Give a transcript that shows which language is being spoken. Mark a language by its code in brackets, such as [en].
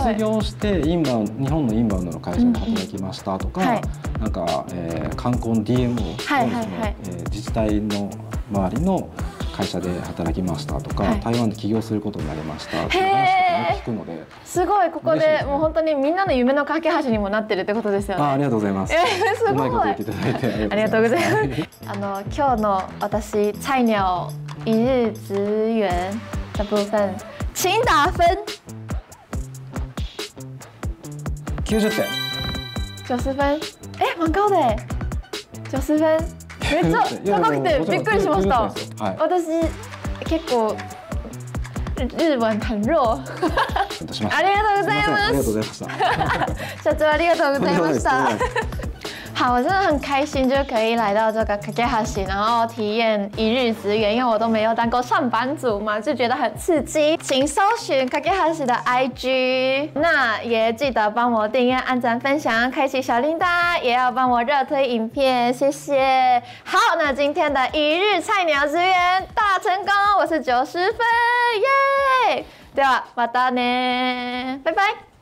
[ja] 卒業して日本のインバウンドの会社で働きましたとか、なんか観光の DMO 自治体の周りの会社で働きましたとか、台湾で起業することになりましたっていう話とか聞くので、すごい、ここでもう本当にみんなの夢の架け橋にもなってるってことですよね。ありがとうございます。すごい。うまいこと言っていただいてありがとうございます。今日の私 [zh] 菜鳥一日职員的部分，请打分。 90点。 90分。蛮高的え。90分。 [ja] めっちゃ高くてびっくりしました。私結構 [zh] 日文很弱。 [ja] ありがとうございます。ありがとうございました。社長ありがとうございました。 [zh] 好，我真的很开心，就可以来到这个Kakehashi，然后体验一日职员，因为我都没有当过上班族嘛，就觉得很刺激。请搜寻Kakehashi的 IG， 那也记得帮我订阅、按赞、分享、开启小铃铛，也要帮我热推影片，谢谢。好，那今天的一日菜鸟职员大成功，我是90分，耶！ [ja] ではまたね， [zh] 拜拜。